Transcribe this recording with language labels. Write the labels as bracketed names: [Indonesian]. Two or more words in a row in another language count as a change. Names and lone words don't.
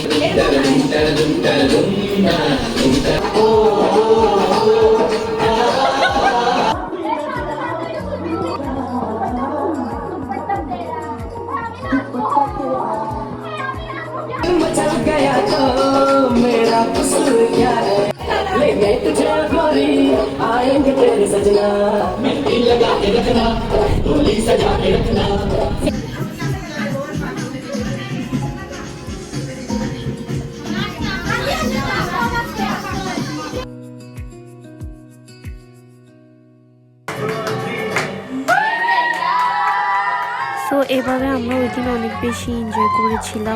[Hindi] मचल गया तो मेरा कसूर क्या है ले गए तुझे गोरी आएंगे तेरे सजना मेहंदी लगा के रखना डोली सजा के रखना। [Bangla] তো এভাবে আমরা ওই দিন অনেক বেশি এনজয় করেছিলাম।